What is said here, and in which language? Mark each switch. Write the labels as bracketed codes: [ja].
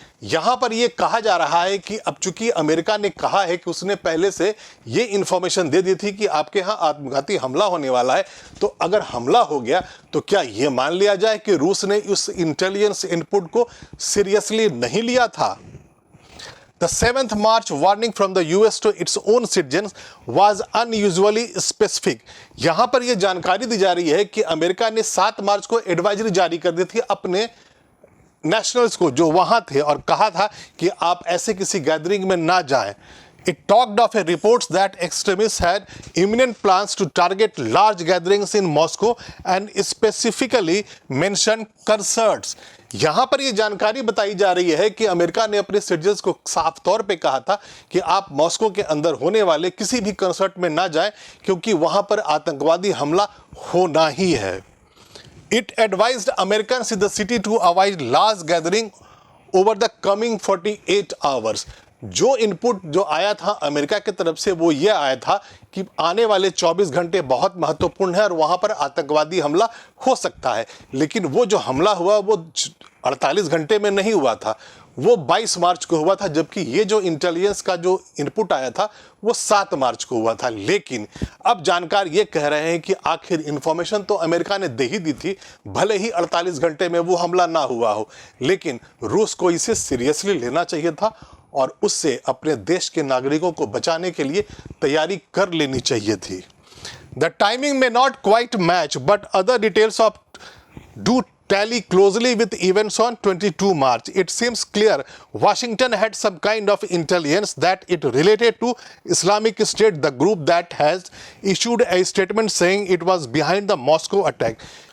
[hi] यहां पर यह कहा जा रहा है कि अब चूंकि अमेरिका ने कहा है कि उसने पहले से यह इंफॉर्मेशन दे दी थी कि आपके यहां आत्मघाती हमला होने वाला है, तो अगर हमला हो गया तो क्या यह मान लिया जाए कि रूस ने उस इंटेलिजेंस इनपुट को सीरियसली नहीं लिया था? [en] The 7th March warning from the US to its own citizens was unusually specific. [hi] यहां पर यह जानकारी दी जा रही है कि अमेरिका ने 7 मार्च को एडवाइजरी जारी कर दी थी अपने नेशनल्स को जो वहां थे और कहा था कि आप ऐसे किसी गैदरिंग में ना जाएं। [en] It talked of a reports that extremists had imminent plans to target large gatherings in Moscow and specifically mentioned concerts. [hi] यहां पर यह जानकारी बताई जा रही है कि अमेरिका ने अपने सिटीजन्स को साफ तौर पे कहा था कि आप मॉस्को के अंदर होने वाले किसी भी कंसर्ट में ना जाएं क्योंकि वहां पर आतंकवादी हमला होना ही है। [en] It advised Americans in the city to avoid large gathering over the coming 48 hours. [hi] जो इनपुट जो आया था अमेरिका की तरफ से वो ये आया था कि आने वाले 24 घंटे बहुत महत्वपूर्ण है और वहां पर आतंकवादी हमला हो सकता है। लेकिन वो जो हमला हुआ वो 48 घंटे में नहीं हुआ था, वो 22 मार्च को हुआ था, जबकि ये जो इंटेलिजेंस का जो इनपुट आया था वो 7 मार्च को हुआ था। लेकिन अब जानकार ये कह रहे हैं कि आखिर इंफॉर्मेशन तो अमेरिका ने दे ही दी थी, भले ही 48 घंटे में वो हमला ना हुआ हो, लेकिन रूस को इसे सीरियसली लेना चाहिए था और उससे अपने देश के नागरिकों को बचाने के लिए तैयारी कर लेनी चाहिए थी। [en] The timing may not quite match but other details of do tally closely with events on 22 March. It seems clear Washington had some kind of intelligence that it related to Islamic State, the group that has issued a statement saying it was behind the Moscow attack.